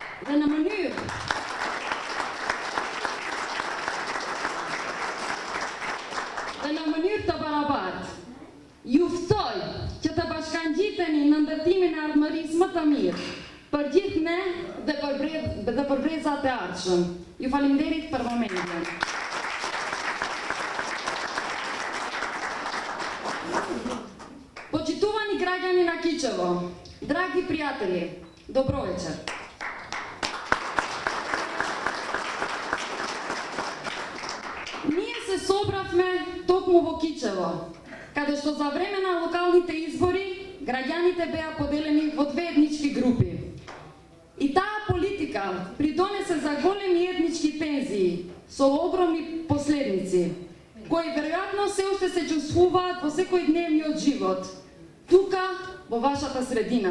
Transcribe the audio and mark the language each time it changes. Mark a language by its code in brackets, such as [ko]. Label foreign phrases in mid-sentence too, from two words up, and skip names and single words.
[sq] Dhe në mënyrë të barabartë, ju ftoj që të bashkangjiteni në ndërtimin e ardhmërisë më të mirë për gjithë ne dhe për brezat e ardhshëm. Ju faleminderit për momentin. [mk] Почитувани граѓани на Кичево, драги пријатели, добро вечер. Ние се собравме токму во Кичево, каде што за време на локалните избори граѓаните беа поделени во две етнички групи. И таа политика придонесе за големи етнички тензии со огромни последници, кои веројатно се уште се чувствуваат во секојдневниот живот, тука во вашата средина.